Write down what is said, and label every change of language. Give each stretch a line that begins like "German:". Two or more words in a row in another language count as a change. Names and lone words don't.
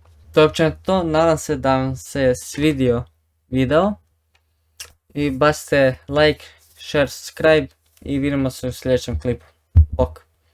Croatian: To je općenito to, nadam se da vam se svidio video. I bacite
English: like, share, subscribe
Croatian: i vidimo se u sljedećem klipu. Bok.